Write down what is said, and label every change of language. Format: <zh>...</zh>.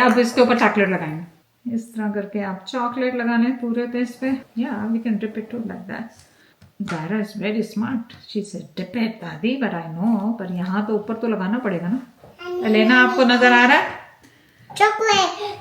<hi>अब इसके ऊपर चॉकलेट लगाएंगे. इस तरह करके आप चॉकलेट लगा लें पूरे पे इस पे.</hi> <en>Yeah, we can dip it too like that. Zaira is very smart. She said dip it, दादी, but I know.</en> <hi>पर यहाँ तो ऊपर तो लगाना पड़ेगा ना. एलेना आपको नजर आ रहा है? चॉकलेट.</hi>